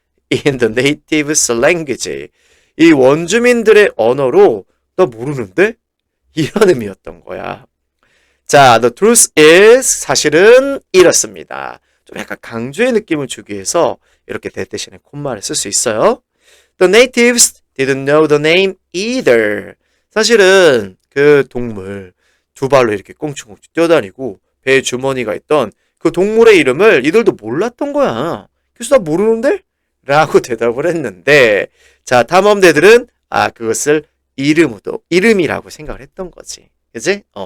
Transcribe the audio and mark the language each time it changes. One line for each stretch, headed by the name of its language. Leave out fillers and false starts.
English: In the native language,
Korean: 이 원주민들의 언어로 나 모르는데? 이런 의미였던 거야. 자,
English: the truth is,
Korean: 사실은 이렇습니다. 좀 약간 강조의 느낌을 주기 위해서 이렇게 that 대신에 콤마를 쓸 수 있어요.
English: The natives didn't know the name either.
Korean: 사실은 그 동물 두 발로 이렇게 꽁충꽁충 뛰어다니고 배에 주머니가 있던 그 동물의 이름을 이들도 몰랐던 거야. 그래서 나 모르는데? 라고 대답을 했는데, 자, 탐험대들은 그것을 이름이라고 생각을 했던 거지. 그치?